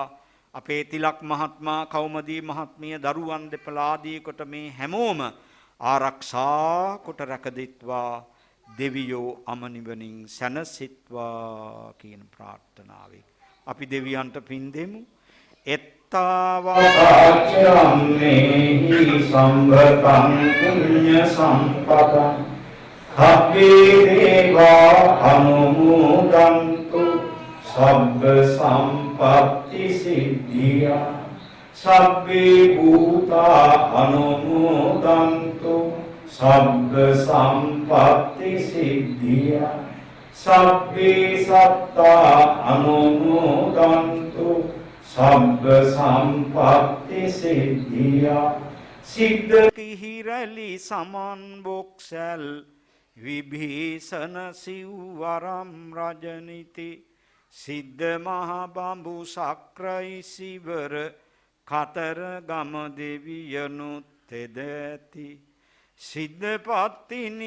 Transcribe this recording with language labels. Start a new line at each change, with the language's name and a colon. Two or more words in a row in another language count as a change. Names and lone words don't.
Sinhala: අපේ තිලක් මහත්මයා කෞමුදී මහත්මිය දරුවන් දෙපළ ආදී කොට මේ හැමෝම ආරක්ෂා කොට රැකදෙත්වා. දෙවියෝ අමනිවනින් සැනසෙත්වා කියන ප්‍රාර්ථනාවෙන් අපි දෙවියන්ට පින් දෙමු.
Pali: එත්තාවාචම්මේහි සම්භතං පුඤ්ඤ සම්පතං හබ්බේ දේවා අනුමෝදන්තු සබ්බ සම්පත්ති සිද්ධියා සබ්බේ භූතා අනුමෝදන්තු සබ්බ සම්පත්ති සිද්ධියා සබ්බේ සත්තා අනුමෝදන්තු සබ්බ සම්පත්ති සිද්ධියා සිද්ධ
Sinhala: කිහිරලි සමන් බොක්සැල් විභීෂණ සිව්වරම් රජනිති සිද්ධ මහ බඹු සක්‍රයි සිවර කතර ගම දෙවියනුත් තෙද ඇති සිද්ධපත්තිනි